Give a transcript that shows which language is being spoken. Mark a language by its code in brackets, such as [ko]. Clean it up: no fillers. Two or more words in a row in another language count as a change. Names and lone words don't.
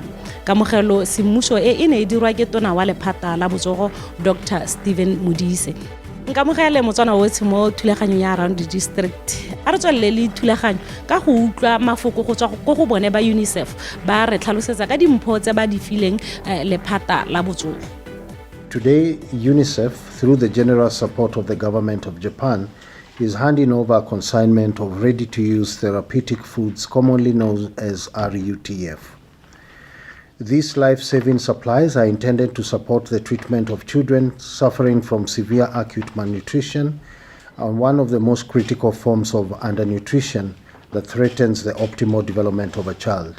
[tn] Kamogelo semmuso e ne e dirwa ke tona wa lephata la botsogo Dr. Stephen Modise. Nkamogele motswana wotlhe mo thulaganyong ya Around the District. A re tswelele le thulaganyo ka go utlwa mafoko go tswa go bone ba UNICEF ba re tlhalosetsa ka dimpho tse ba di fileng lephata la botsogo. [en] Today, UNICEF, through the generous support of the government of Japan, is handing over a consignment of ready-to-use therapeutic foods commonly known as RUTF. These life-saving supplies are intended to support the treatment of children suffering from severe acute malnutrition, and one of the most critical forms of undernutrition that threatens the optimal development of a child.